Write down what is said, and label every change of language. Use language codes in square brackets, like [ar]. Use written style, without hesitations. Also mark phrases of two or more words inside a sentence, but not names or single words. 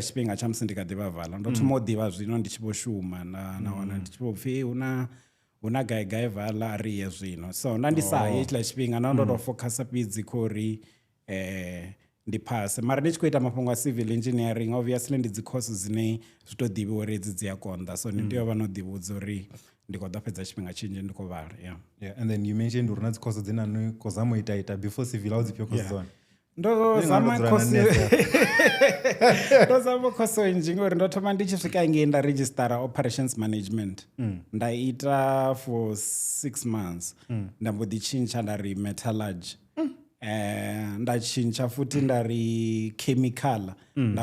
[ve] tshifhinga tsha musi ndi kha ḓivha vala ndo thoma u ḓivha zwino ndi tshi vho shuma na wana ndi tshi vho pfhi hu na gai vala a ri ye zwino so nda ndi sa hetshiḽa tshifhinga na ndo tou focusa fhedzi kha uri ndi phase mara ndi tshi khou ita mafhungo a [en] civil engineering [ve] obviously ndi dzi course dzine zwi tou ḓivhiwa uri edzi dzi a konḓa so ndi tea u vha no ḓivhudza uri ndi khou ḓo fhedza tshifhinga tshinzhi ndi khou vhala [en] and then you mentioned [ve] uri na dzi course dzine ani khou zama u ita [en] before civil [ve] au dzifhio course dzone ndo zama course nnzhi ngori ndo thoma ndi tshi swika ngei nda registera [en] operations management [ve] nda ita [en] for 6 months [ve] nda mbo ḓi tshintsha nda ri metallurgy nda tshintsha futhi nda ri chemical nda